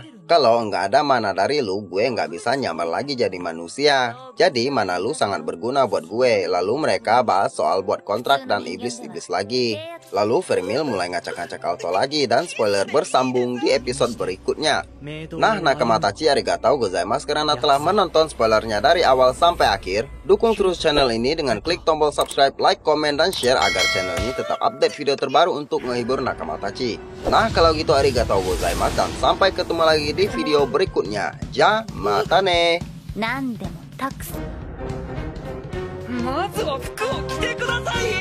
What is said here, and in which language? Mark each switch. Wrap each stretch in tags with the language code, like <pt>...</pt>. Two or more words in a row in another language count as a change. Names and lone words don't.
<id>Kalau nggak ada mana dari lu, gue nggak bisa nyamar lagi jadi manusia. Jadi mana lu sangat berguna buat gue. Lalu mereka bahas soal buat kontrak dan iblis-iblis lagi. Lalu Vermil mulai ngacak-ngacak Alto lagi dan spoiler bersambung di episode berikutnya. Nah,</id> <ja>仲間たちありがとうございます</ja> <id>karena telah menonton spoilernya dari awal sampai akhir. Dukung terus channel ini dengan klik tombol subscribe, like, komen, dan share agar channel ini tetap update video terbaru untuk menghibur nakamatachi. Nah, kalau gitu</id> <ja>ありがとうございます</ja> <id>dan sampai ketemu lagi di video berikutnya.</id> <ja>じゃ、またね. 何でもたくさんまずは服を着てください</ja>